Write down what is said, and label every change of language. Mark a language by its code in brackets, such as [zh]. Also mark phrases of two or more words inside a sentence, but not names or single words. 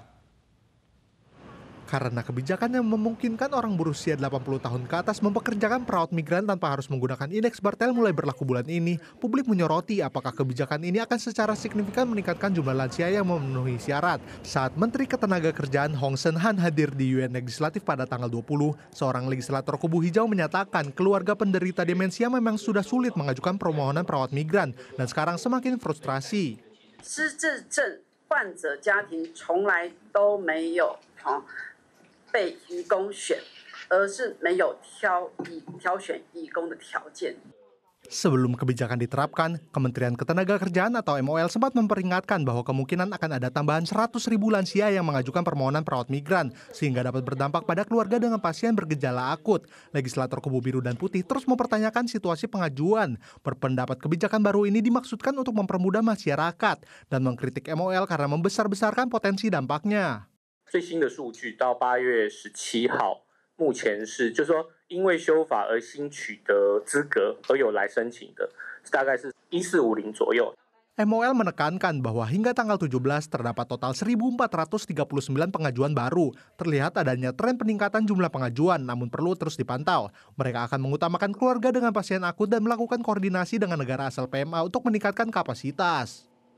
[id] Karena kebijakan yang memungkinkan orang berusia 80 tahun ke atas mempekerjakan perawat migran tanpa harus menggunakan indeks Bartel mulai berlaku bulan ini, publik menyoroti apakah kebijakan ini akan secara signifikan meningkatkan jumlah lansia yang memenuhi syarat. Saat Menteri Ketenagakerjaan Hong Sen Han hadir di UN Legislatif pada tanggal 20, seorang legislator kubu hijau menyatakan keluarga penderita demensia memang sudah sulit mengajukan permohonan perawat migran dan sekarang semakin frustrasi. [zh] 被移工选，而是没有挑选移工的条件。 [id] Sebelum kebijakan diterapkan, Kementerian Ketenagakerjaan atau MOL sempat memperingatkan bahwa kemungkinan akan ada tambahan 100.000 lansia yang mengajukan permohonan perawat migran, sehingga dapat berdampak pada keluarga dengan pasien bergejala akut. Legislator Kubu Biru dan Putih terus mempertanyakan situasi pengajuan. Berpendapat kebijakan baru ini dimaksudkan untuk mempermudah masyarakat dan mengkritik MOL karena membesar-besarkan potensi dampaknya. [zh] 最新的数据到8月17号，目前是就是说因为修法而新取得资格而有来申请的，大概是1450左右。 [id] MOL menekankan bahwa hingga tanggal 17 terdapat total 1.439 pengajuan baru. Terlihat adanya tren peningkatan jumlah pengajuan, namun perlu terus dipantau. Mereka akan mengutamakan keluarga dengan pasien akut dan melakukan koordinasi dengan negara asal PMA untuk meningkatkan kapasitas.